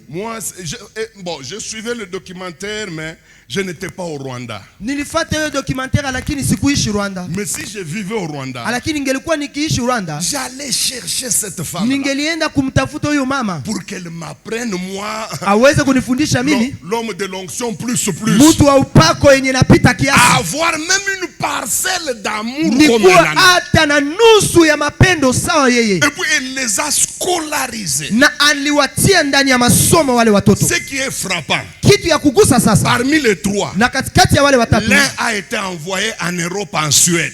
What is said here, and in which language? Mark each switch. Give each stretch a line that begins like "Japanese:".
French: Moi, je suivais le documentaire, mais je n'étais pas au Rwanda.
Swahili: Nilifuata hiyo documentaire lakini sikuishi Rwanda.
French: Mais si je vivais au Rwanda,
Swahili: Lakini ningelikuwa nikiishi Rwanda,
French: j'allais chercher cette femme
Swahili: ningelienda kumtafuta huyo mama
French: pour qu'elle m'apprenne moi,
Swahili: aweze kunifundisha mimi,
French: l'homme de l'onction plus,
Swahili: mtu wa upako yenye napita kiasi,
French: avoir même une parcelle d'amour comme
Swahili: nikuwa
French: elle.
Swahili: hata na nusu ya mapendo sawa yeye.
French: Et puis elle les a scolarisés.
Swahili: Na aliwatia ndani ya masomo wale watoto.
French: Ce qui est frappant,
Swahili: Kitu ya kugusa sasa,
French: parmi les trois,
Swahili: na katikati ya wale watatu,
French: l'un a été envoyé en Europe, en Suède.